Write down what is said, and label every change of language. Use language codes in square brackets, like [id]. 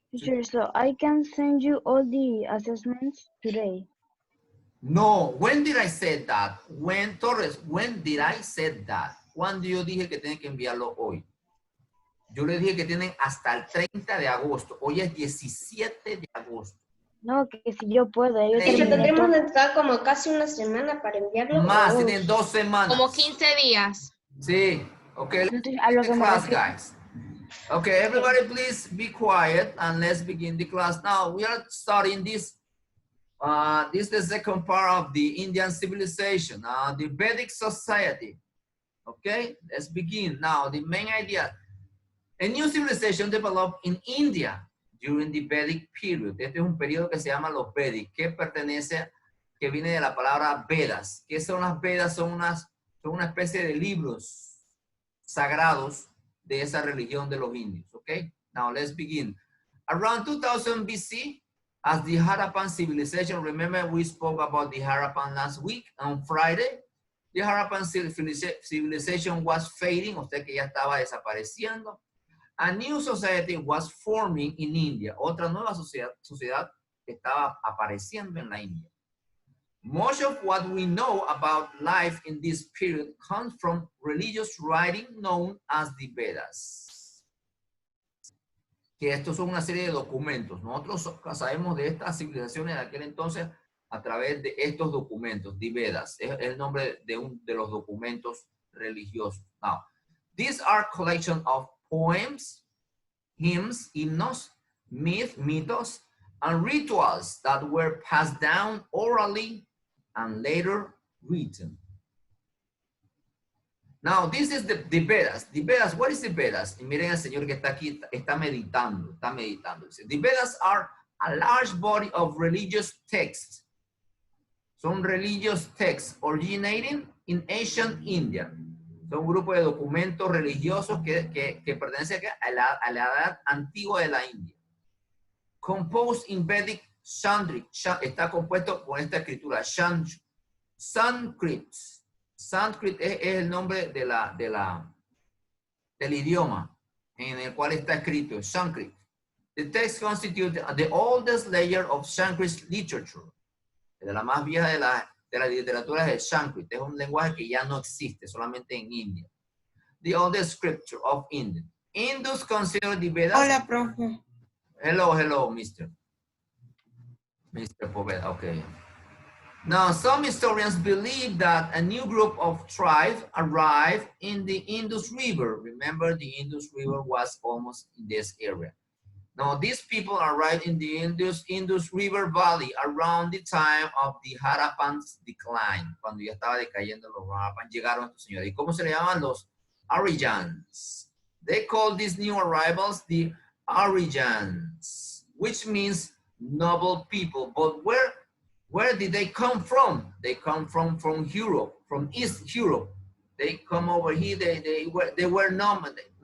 [en] Teacher, so I can send you all the assessments today. No, when did I say that? Torres, when did I say that? [es] ¿Cuándo yo dije que tienen que enviarlo hoy? Yo le dije que tienen hasta el 30 de agosto. Hoy es 17 de agosto. No, que si yo puedo. Tendremos que estar como casi una semana para enviarlo. Más, tienen 2 semanas. Como 15 días. Sí, ok. Entonces, a lo que me [en] class, guys. Okay, everybody please be quiet and let's begin the class. Now we are starting this. This is the second part of the Indian civilization, the Vedic society. Okay, let's begin. Now the main idea. A new civilization developed in India during the Vedic period. [es] Este es un periodo que se llama los Vedic, que viene de la palabra Vedas. ¿Qué son las Vedas? Son una especie de libros sagrados de esa religión de los indios. [en] Okay, now let's begin. Around 2000 BC, as the Harappan civilization, remember we spoke about the Harappan last week on Friday. The Harappan civilization was fading, [es] o sea que ya estaba desapareciendo. [en] A new society was forming in India. [es] Otra nueva sociedad estaba apareciendo en la India. [en] Much of what we know about life in this period comes from religious writing known as the Vedas. [es] Que estos son una serie de documentos. Nosotros sabemos de estas civilizaciones de aquel entonces a través de estos documentos, the Vedas. Es el nombre de los documentos religiosos. [en] Now, these are collection of poems, hymns, hymnos, mythos, and rituals that were passed down orally and later written. Now, this is the Vedas. The Vedas, what is the Vedas? [es] Y miren al señor que está aquí, está meditando. [en] The Vedas are a large body of religious texts. Son religious texts originating in ancient India. [es] Son un grupo de documentos religiosos que pertenecen a la edad antigua de la India. [en] Composed in Vedic Sanskrit, [es] está compuesto con esta escritura, Sanskrit. Sanskrit es el nombre del idioma en el cual está escrito, Sanskrit. [en] The text constitutes the oldest layer of Sanskrit literature. [es] De la más vieja de la literatura es el Sanskrit. Es un lenguaje que ya no existe, solamente en India. [en] The oldest scripture of India. Hindus consider the Vedas. [es] Hola, profe. [en] Hello, Mr. Poveda, okay. Now, some historians believe that a new group of tribes arrived in the Indus River. Remember, the Indus River was almost in this area. Now, these people arrived in the Indus River Valley around the time of the Harappan's decline. [es] Cuando ya estaba decayendo los Harappan, llegaron estos señores. ¿Y cómo se le llaman? Los Aryans. [en] They call these new arrivals the Aryans, which means noble people. But where did they come from? They come from Europe, from East Europe. They come over here. They were nomads.